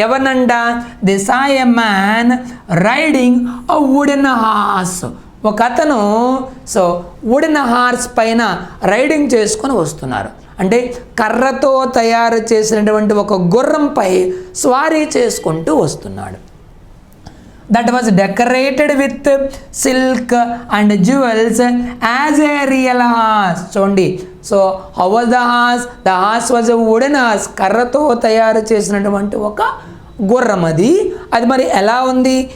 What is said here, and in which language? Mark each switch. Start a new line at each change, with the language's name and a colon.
Telugu: ఎవరినంట,
English: They saw a man riding a wooden horse.
Telugu: ఒక అతను wooden horse పైన riding చేసుకొని వస్తున్నారు. అంటే కర్రతో తయారు చేసినటువంటి ఒక గుర్రంపై స్వారీ చేసుకుంటూ వస్తున్నాడు.
English: that was decorated with silk and jewels as a real horse.
Telugu: చూడండి,
English: how was the horse? The horse was a wooden horse.
Telugu: కర్రతో తయారు చేసినటువంటి ఒక గుర్రం అది మరి ఎలా ఉంది?